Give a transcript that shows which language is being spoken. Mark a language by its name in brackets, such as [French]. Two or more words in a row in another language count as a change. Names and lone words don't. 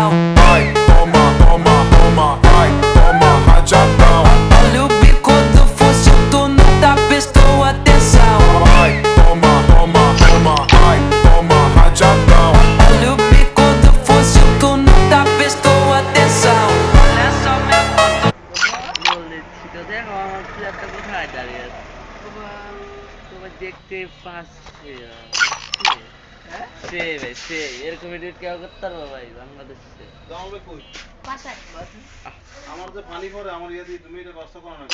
[Portuguese] Vai, toma, toma, toma, vai, toma rajadão. Olha o bico do fuzil, tu nunca prestou atenção. Vai, toma, toma, toma, vai, toma rajadão. Olha o bico do fuzil, tu nunca prestou atenção. Olha só minha foto. [Bangla] দেখতে পাচ্ছি সে ভাই সে এরকম এডিট কেউ করতে পারবো ভাই বাংলাদেশে জমাবে কই আমার যে পানি পড়ে আমার ইয়ে দিয়ে তুমি এটা কষ্ট করো না